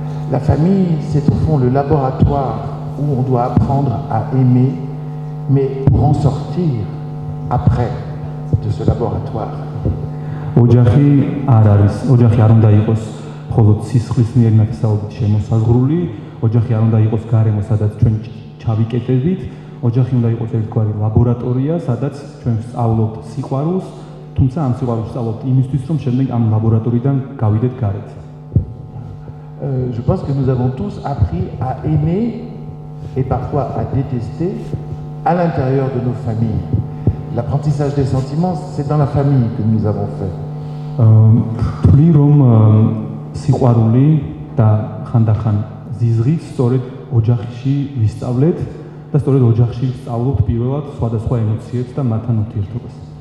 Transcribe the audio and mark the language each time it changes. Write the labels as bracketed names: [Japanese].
[French] La famille, c'est au fond le laboratoire où on doit apprendre à aimer, mais pour en sortir après de ce laboratoire. [Georgian] ოჯახი არ არის, ოჯახი არ უნდა იყოს მხოლოდ სისხლისნიერი ნათესაობით შემოსაზღვრული, ოჯახი არ უნდა იყოს გარემო, სადაც ჩვენ ჩავიკეტებით, ოჯახი უნდა იყოს ერთგვარი ლაბორატორია, სადაც ჩვენ ვსწავლობთ სიყვარულს, თუმცა ამ სიყვარულს ვსწავლობთ იმისთვის, რომ შემდეგ ამ ლაბორატორიიდან გავიდეთ გარეთ. [French] Je pense que nous avons tous appris à aimer et parfois à détester à l'intérieur de nos familles. L'apprentissage des sentiments, c'est dans la famille que nous avons fait. [Georgian] თვლი რომ სიყვარული და ხანდახან ზიზღით სწორედ ოჯახში ვისწავლეთ და სწორედ ოჯახში ვსწავლობთ პირველად სხვადასხვა ემოციებს და მათთან ურთიერთობას.